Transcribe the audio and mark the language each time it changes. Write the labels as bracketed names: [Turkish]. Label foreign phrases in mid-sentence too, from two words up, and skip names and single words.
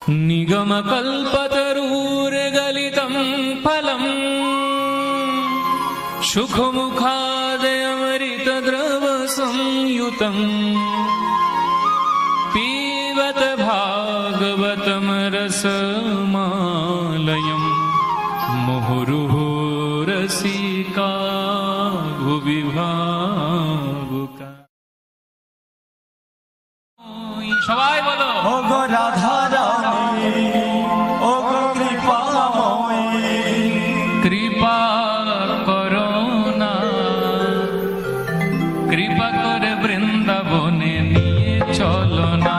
[Sanskrit] निगमकल्पतरुर्गलितं फलम् सुखमुखादयमृतद्रवसंयुतम् पीबत भागवतं रसमालयम् मुहुर्मुहुः रसिका भुवि भावुका। [Bangla] সবাই বলো, ও গো রাধা রানী, ও গো কৃপাময়ী, কৃপা করো না, কৃপা করে বৃন্দাবনে নিয়ে চলো না।